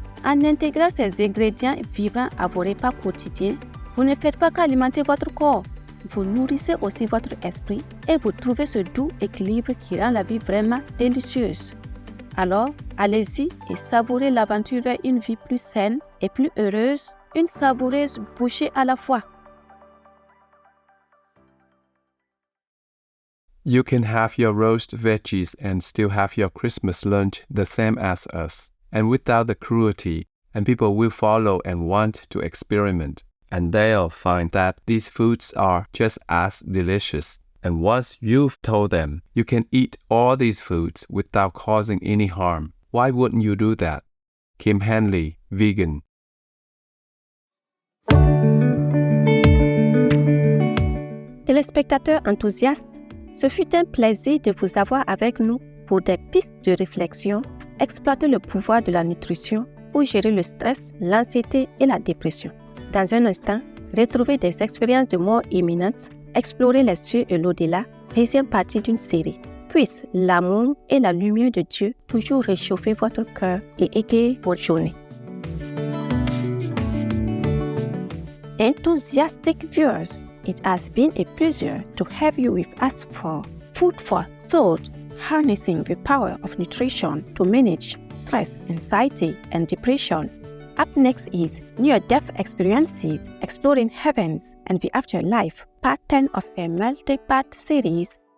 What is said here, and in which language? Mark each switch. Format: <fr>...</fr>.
<fr>En intégrant ces ingrédients vibrants à vos repas quotidiens, vous ne faites pas qu'alimenter votre corps, vous nourrissez aussi votre esprit et vous trouvez ce doux équilibre qui rend la vie vraiment délicieuse. Alors, allez-y et savourez l'aventure vers une vie plus saine et plus heureuse, une savoureuse bouchée à la fois.</fr> <en>You can have your roast veggies and still have your Christmas lunch the same as us, and without the cruelty, and people will follow and want to experiment, and they'll find that these foods are just as delicious. And once you've told them you can eat all these foods without causing any harm, why wouldn't you do that? Kim Henley, vegan.</en> <fr>Téléspectateurs enthousiastes, ce fut un plaisir de vous avoir avec nous pour des pistes de réflexion, exploiter le pouvoir de la nutrition pour gérer le stress, l'anxiété et la dépression. Dans un instant, retrouvez des expériences de mort imminente, explorer les cieux et l'au-delà, 10e partie d'une série. Puisse l'amour et la lumière de Dieu toujours réchauffer votre cœur et égayer votre journée.</fr> <en>Enthusiastic viewers, it has been a pleasure to have you with us for Food for Thought, harnessing the power of nutrition to manage stress, anxiety, and depression. Up next is Near-Death Experiences, Exploring Heavens and the Afterlife, Part 10 of a multi-part series.</en>